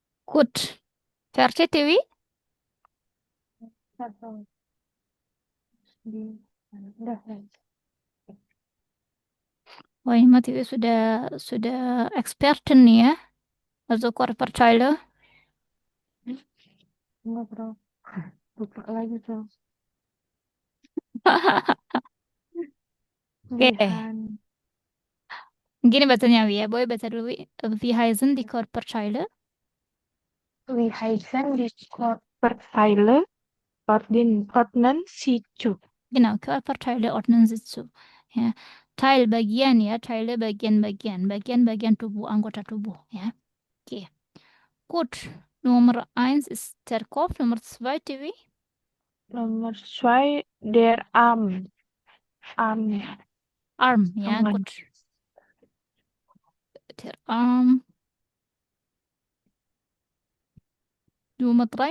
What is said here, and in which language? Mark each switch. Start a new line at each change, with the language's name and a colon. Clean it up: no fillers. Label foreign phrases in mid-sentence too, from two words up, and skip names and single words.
German: Gut. Versteht Tiwi?
Indonesian: Atau di udah Oh, ini mah Tiwi sudah experten nih ya.
German: Also Körperteile.
Indonesian: enggak bro, lupa lagi bro. Oke. Lihan Gini bacanya Wi ya. Boy baca dulu Wi.
German: Wie heißen die Körperteile? Wie heißen die Körperteile ordnen Sie zu? Genau, Körperteile ordnen sich zu.
Indonesian: Ya. Teil bagian ya, Teile bagian-bagian, bagian-bagian tubuh, anggota tubuh ya. Oke.
German: Gut. Nummer 1 ist der Kopf, Nummer 2 Tiwi. Nomor 2 der Arm.
Indonesian: Arm ya, Tangan.
German: gut. Der Arm. Nummer 3?